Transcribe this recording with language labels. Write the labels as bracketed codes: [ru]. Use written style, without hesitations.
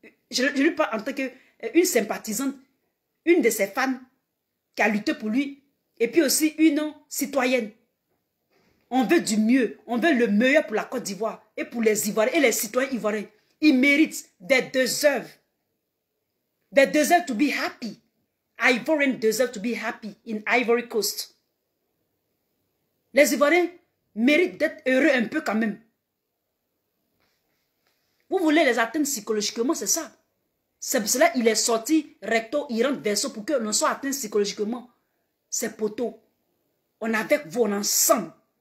[fr] Je lui parle en tant qu'une sympathisante, une de ses fans qui a lutté pour lui. Et puis aussi une citoyenne. On veut du mieux. On veut le meilleur pour la Côte d'Ivoire. Et pour les Ivoiriens et les citoyens ivoiriens. Ils méritent. [en] They deserve. They deserve to be happy. Ivorians deserve to be happy in Ivory Coast. [fr] Les Ivoiriens méritent d'être heureux un peu quand même. Vous voulez les atteindre psychologiquement, c'est ça. C'est pour cela qu'il est sorti recto, il rentre verso pour que l'on soit atteint psychologiquement. C'est poteau. On est avec vous, on est ensemble.